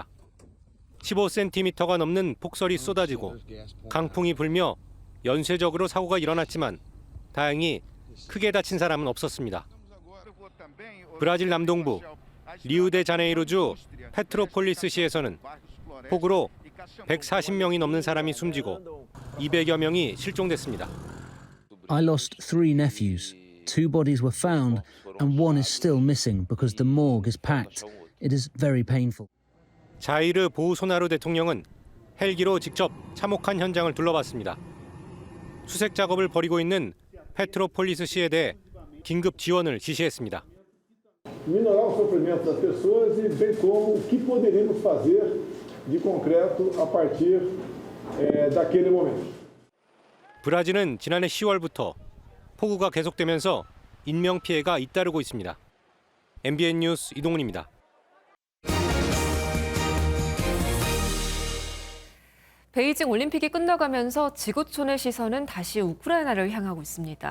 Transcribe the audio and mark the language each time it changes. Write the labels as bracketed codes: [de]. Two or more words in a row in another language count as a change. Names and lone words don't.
[ko] 15cm가 넘는 폭설이 쏟아지고 강풍이 불며 연쇄적으로 사고가 일어났지만 다행히 크게 다친 사람은 없었습니다. 브라질 남동부 리우데자네이루주 페트로폴리스시에서는 폭우로 140명이 넘는 사람이 숨지고 200여 명이 실종됐습니다. [en] I lost 3 nephews. 2 bodies were found and 1 is still missing because the morgue is packed. It is very painful. [ko] 자이르 보우소나루 대통령은 헬기로 직접 참혹한 현장을 둘러봤습니다. 수색 작업을 벌이고 있는 페트로폴리스시에 대해 긴급 지원을 지시했습니다. [pt] Minorar o sofrimento das pessoas e bem como o que poderíamos fazer de concreto a partir daquele momento. [ko] 브라질은 지난해 10월부터 폭우가 계속되면서 인명 피해가 잇따르고 있습니다. MBN 뉴스 이동훈입니다. 베이징 올림픽이 끝나가면서 지구촌의 시선은 다시 우크라이나를 향하고 있습니다.